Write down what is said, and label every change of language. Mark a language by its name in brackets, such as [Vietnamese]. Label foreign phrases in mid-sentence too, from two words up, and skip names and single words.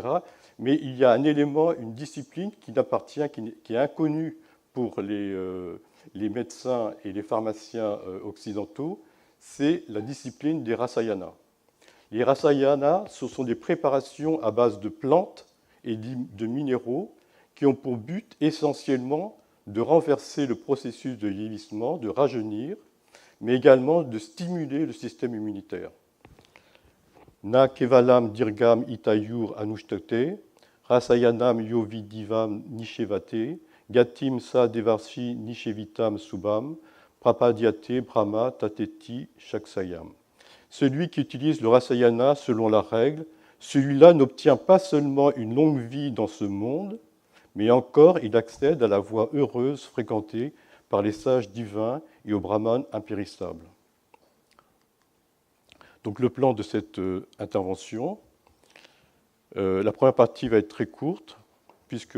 [French] Mais il y a un élément, une discipline qui est inconnue pour les médecins et les pharmaciens occidentaux, c'est la discipline des rasayana. Les rasayana, ce sont des préparations à base de plantes et de minéraux qui ont pour but essentiellement de renverser le processus de vieillissement, de rajeunir, mais également de stimuler le système immunitaire. [Sanskrit] Na kevalam dirgam itayur anushtate, rasayanam yovidivam nishevate, gatim sa devarshi nishevitam subam, prapadyate brahma tateti shaksayam. [French] Celui qui utilise le rasayana selon la règle, celui-là n'obtient pas seulement une longue vie dans ce monde, mais encore il accède à la voie heureuse fréquentée par les sages divins et aux brahmanes impérissables. Donc le plan de cette intervention, la première partie va être très courte, puisque